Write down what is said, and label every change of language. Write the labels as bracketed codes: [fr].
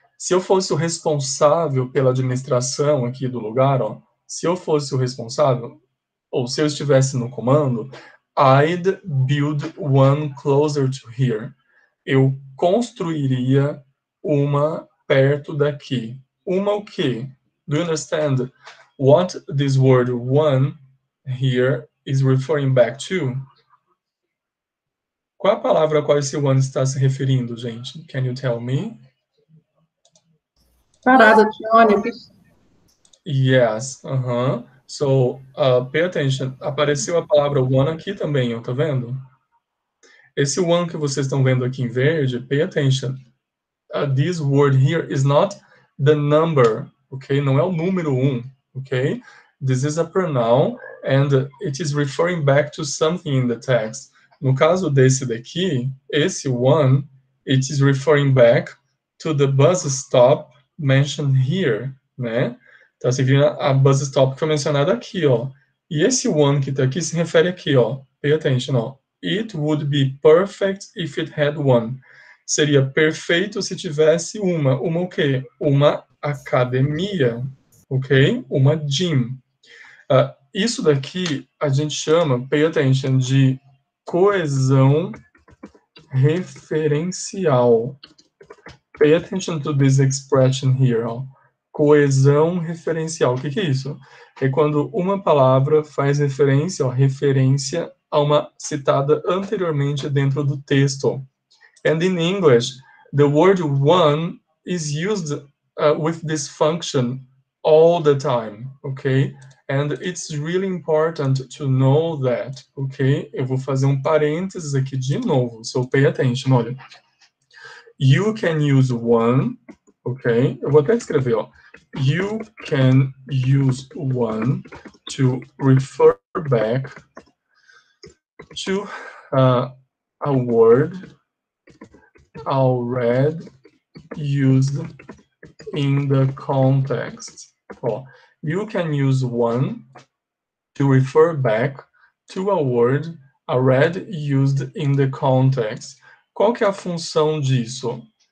[pt] Se eu fosse o responsável pela administração aqui do lugar, ó. Se eu fosse o responsável, ou se eu estivesse no comando, [en] I'd build one closer to here. [pt] Eu construiria uma perto daqui. Uma o quê? [en] Do you understand what this word one here is referring back to? [pt] Qual a palavra a qual esse one está se referindo, gente? [en] Can you tell me? [pt] Parada de ônibus. [en] Yes. So, pay attention. [pt] Apareceu a palavra one aqui também, ó, tá vendo? Esse one que vocês estão vendo aqui em verde, [en] pay attention. This word here is not the number, okay? [pt] Não é o número 1, [en] okay? This is a pronoun and it is referring back to something in the text. [pt] No caso desse daqui, esse one, [en] it is referring back to the bus stop mentioned here, né? [pt] Tá se referindo a bus stop que foi mencionada aqui, ó. E esse one que tá aqui se refere aqui, ó. [en] Pay attention, [pt] ó. [en] It would be perfect if it had one. [pt] Seria perfeito se tivesse uma o quê? Uma academia, ok? Uma gym. Isso daqui a gente chama, [en] pay attention, [pt] de coesão referencial. [en] Pay attention to this expression here. [pt] Ó. Coesão referencial. O que é isso? É quando uma palavra faz referência, referência a uma citada anteriormente dentro do texto. [en] And in English, the word one is used with this function all the time, okay? And it's really important to know that, okay? [pt] Eu vou fazer um parênteses aqui de novo, [en] so pay attention, [pt] olha. [en] You can use one, okay? [pt] Eu vou até escrever, ó. [en] You can use one to refer back to a word already used in the context. Ó, you can use one to refer back to a word already used in the context. [pt] Qual que é a função disso?